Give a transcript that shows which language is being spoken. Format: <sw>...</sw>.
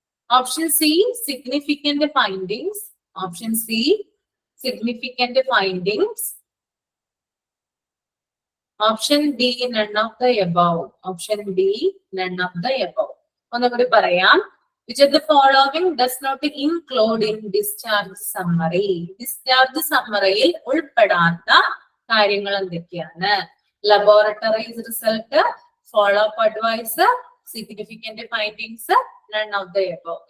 <en>Option C, significant findings. Option C, significant findings. Option D, none of the above. Option D, none of the above.</en> <ml>ഒന്നുകൂടി പറയാം.</ml> <en>Which of the following does not include in discharge summary?</en> <ml>Discharge summary യിൽ ഉൾപ്പെടാത്ത കാര്യങ്ങൾ എന്തൊക്കെയാണ്?</ml> <en>Laboratory result, follow-up advice, significant findings, none of the above.</en>